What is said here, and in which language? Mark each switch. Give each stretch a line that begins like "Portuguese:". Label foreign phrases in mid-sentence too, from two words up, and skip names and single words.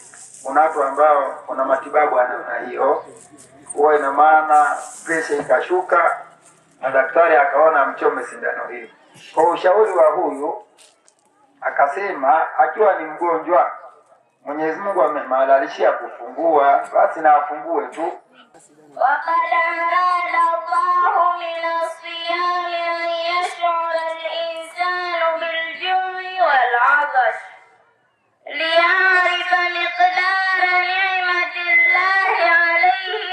Swahili: Kuna watu ambao kuna matibabu ya namna hiyo, huwa ina maana presha ikashuka na daktari akaona mchome sindano hiyo. Kwa ushauri wa huyu akasema akiwa ni mgonjwa, Mwenyezi Mungu amemhalalishia kufungua, basi na afungue tu.
Arabic: وقد أراد الله من الصيام أن يشعر الإنسان بالجوع والعطش ليعرف مقدار نعمة الله عليه